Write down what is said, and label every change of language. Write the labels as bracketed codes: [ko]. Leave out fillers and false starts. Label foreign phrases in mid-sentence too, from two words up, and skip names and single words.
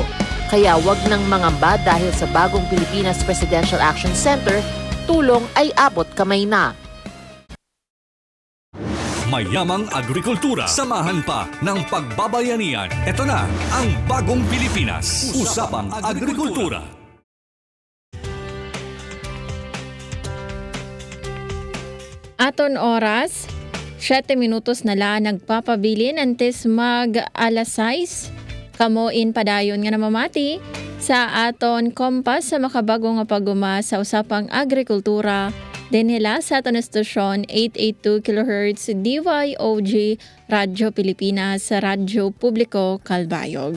[tl] Kaya wag nang mangamba dahil sa Bagong Pilipinas Presidential Action Center, tulong ay abot kamay na. Mayamang agrikultura. Samahan pa ng pagbabayanihan. Ito na ang Bagong Pilipinas. Usapang Agrikultura. [war] Aton oras, 7 minutos na lang nagpapabilin antes mag alas 6. Kamoin padayon nga namamati sa aton kompas sa makabago nga paguma sa usapang agrikultura din nila sa aton estasyon 882 kHz DYOG Radyo Pilipinas sa Radyo Publiko Kalbayog.